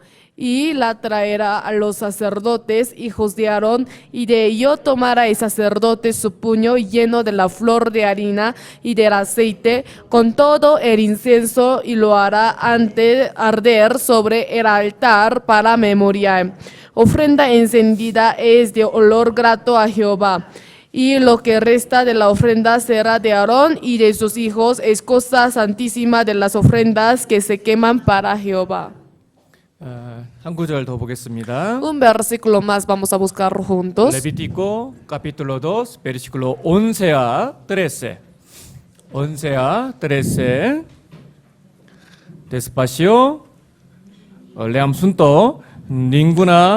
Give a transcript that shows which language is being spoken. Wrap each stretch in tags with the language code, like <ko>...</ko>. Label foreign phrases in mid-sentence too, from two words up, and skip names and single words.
<es>Y la traerá a los sacerdotes, hijos de Aarón, y de ello tomará el sacerdote su puño lleno de la flor de harina y del aceite, con todo el incienso, y lo hará arder sobre el altar para memorial. Ofrenda encendida es de olor grato a Jehová. Y lo que resta de la ofrenda será de Aarón y de sus hijos, es cosa santísima de las ofrendas que se queman para Jehová.</es> <ko>한 구절 더 보겠습니다.</ko> <es>Un versículo más vamos a buscar juntos. Levítico capítulo 2, versículo 11 a 13. 11 a 13. Despacio. Leamos juntos. Ninguna</es>